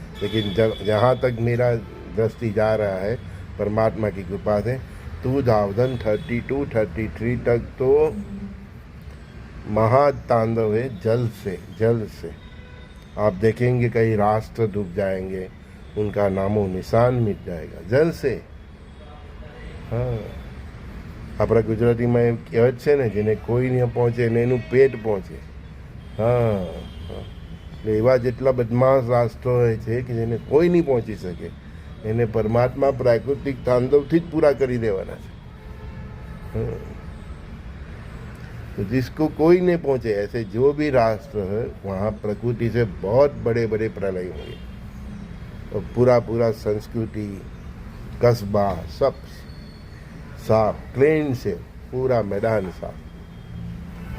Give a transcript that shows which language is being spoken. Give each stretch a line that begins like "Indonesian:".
Hindi: लेकिन जहाँ तक मेरा दृष्टि जा रहा है परमात्मा की कृपा से 2032-33 तक तो महातांडव है। जल से आप देखेंगे कई राष्ट्र डूब जाएंगे, उनका नामो निशान मिट जाएगा जल से। हाँ, अपना गुजराती में कहेवत
Gujarati: છે ને, જેને કોઈ ન પહોંચે ને એનું પેટ પહોંચે। હા, એવા જેટલા બદમાશ રાષ્ટ્રો હોય છે કે જેને કોઈ નહીં પહોંચી શકે, એને પરમાત્મા પ્રાકૃતિક તાંડવથી જ પૂરા કરી દેવાના છે।
Hindi: तो जिसको कोई नहीं पहुँचे, ऐसे जो भी राष्ट्र है वहाँ प्रकृति से बहुत बड़े बड़े प्रलय होंगे और पूरा संस्कृति कस्बा सब साफ क्लीन से, पूरा मैदान साफ।